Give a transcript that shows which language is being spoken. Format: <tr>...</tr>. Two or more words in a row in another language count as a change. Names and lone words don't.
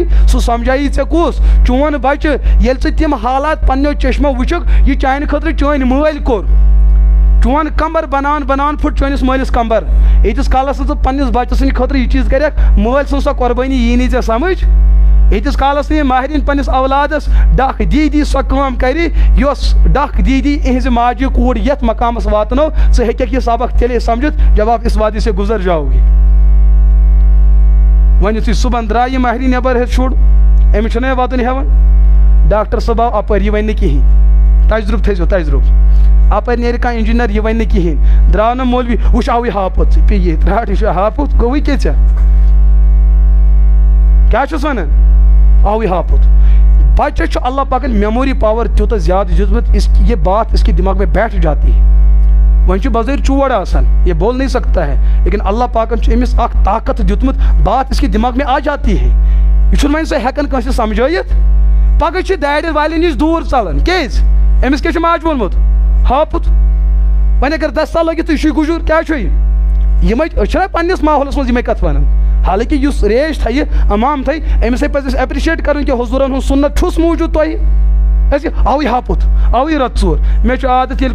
<ks>سُہ سمجھایی ژےٚ کُس چون بچہ ییٚلہِ ژٕ تِم حالات پننیو چشمو وٕچھکھ یہِ چانہِ خٲطرٕ چٲنۍ مٲلۍ کوٚر چون کمبر بناون بناون پھٹ چٲنِس مٲلِس کمبر ییٖتِس کالس نہٕ ژٕ پننِس بچہٕ سٕنٛدِ خٲطرٕ یہِ چیٖز کرکھ مٲلۍ سٕنٛز سۄ قۄربٲنی یی نہٕ ژےٚ سمجھ ییٖتِس کالس نہٕ یہِ ماہرین پننِس اولادس ڈکھ دی سۄ کٲم کرِ یۄس ڈکھ دی اِہنٛزِ ماجہِ کوٗر یتھ مقامس واتنو ژٕ ہیٚککھ یہِ سبق تیٚلے سمجھِتھ</ks> <ur>جب آپ اس وادی سے گزر جاؤ گے</ur> <ks>وۄنۍ یُتھُے صُبحن درٛاو یہِ ماہرین نٮ۪بر ہیٚتھ شُر أمِس چھُنہ واتُن ہٮ۪وان ڈاکٹر صٲب آو اپٲرۍ یہِ وَنہِ نہٕ کِہیٖنۍ تجرُبہٕ تھٲیزیو تجرُبہٕ اپٲرۍ نیرِ کانٛہہ انجیٖنر یہِ وَنہِ نہٕ کِہیٖنۍ درٛاو نہٕ مولوی وٕچھ آوٕے ہاپُت ژٕ پیٚیہِ ییٚتہِ رٹ یہِ چھُ ہاپُت گوٚوٕے کیٛاہ ژےٚ کیٛاہ چھُس وَنان آوٕے ہاپُت بچہ چھُ اللہ پاکن میموری پاور تیوٗتاہ زیادٕ دیُتمُت</ks> <ur>یہ بات اس کے دماغ میں بیٹھ جاتی ہے</ur> <ks>وۄنۍ چھُ بظٲہر چور آسان</ks> <ur>یہ بول نہیں سکتا ہے لیکن</ur> <ks>اللہ پاکن چھُ أمِس اکھ طاقت دیُتمُت</ks> <ur>بات اس کے دماغ میں آ جاتی ہے</ur> <ks>یہ چھُنہٕ وۄنۍ سُہ ہٮ۪کان کٲنٛسہِ سمجھٲیِتھ پگہہ چھُ دارِ والٮ۪ن نِش دوٗر ژلان کیٛازِ أمِس کیٛاہ چھُ ماجہِ ووٚنمُت ہاپُت وۄنۍ اگر دستہ لٲگِتھ یہِ چھُے گُجُر کیٛاہ چھُ یہِ یِمے أسۍ چھِنہ پننِس ماحولس منٛز یِمے کتھ ونان حالانکہ یُس ریش تھایہِ امام تھایہِ أمِسے پزِ اَسہِ ایپرِشیٹ کرُن کہِ حضوٗرن ہُنٛد سُنت چھُس موٗجوٗد تۄہہِ أسۍ آوٕے ہاپُت آوٕے رت ژوٗر مےٚ چھُ عادت ییٚلہِ</ks>